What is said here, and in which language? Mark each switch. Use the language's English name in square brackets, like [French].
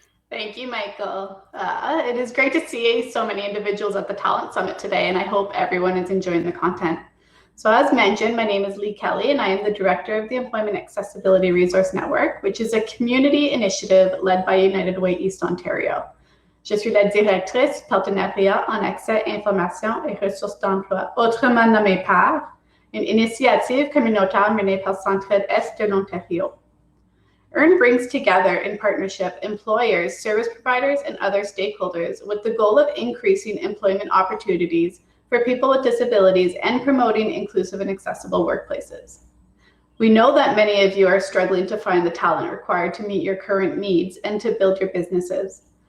[English] Thank you, Michael. It is great to see so many individuals at the Talent Summit today, and I hope everyone is enjoying the content. So as mentioned, my name is Lee Kelly, and I am the Director of the Employment Accessibility Resource Network, which is a community initiative led by United Way East Ontario. [French] Je suis la directrice partenariat en accès, information et ressources d'emploi, autrement nommée PAR, une initiative communautaire menée par Centraide Est de l'Ontario. [English] EARN brings together in partnership employers, service providers, and other stakeholders with the goal of increasing employment opportunities for people with disabilities and promoting inclusive and accessible workplaces. We know that many of you are struggling to find the talent required to meet your current needs and to build your businesses.